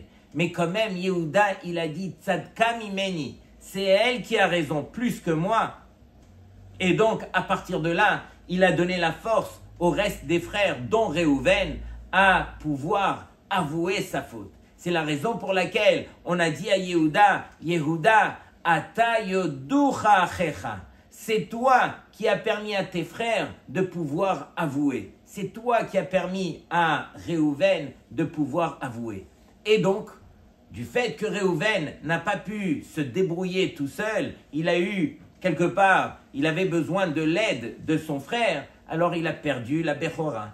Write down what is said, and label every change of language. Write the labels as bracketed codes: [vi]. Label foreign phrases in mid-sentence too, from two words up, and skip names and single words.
[fr] Mais quand même, Yehuda, il a dit « [he] צדקה ממני », [fr] c'est elle qui a raison, plus que moi. Et donc, à partir de là, il a donné la force au reste des frères, dont Réhouven, à pouvoir avouer sa faute. C'est la raison pour laquelle on a dit à Yehuda, [he] יהודה, אתה יודוך אחיך. [fr] C'est toi qui as permis à tes frères de pouvoir avouer. C'est toi qui as permis à Réhouven de pouvoir avouer. Et donc, du fait que Réhouven n'a pas pu se débrouiller tout seul, il a eu, quelque part, il avait besoin de l'aide de son frère, alors il a perdu la Bechora.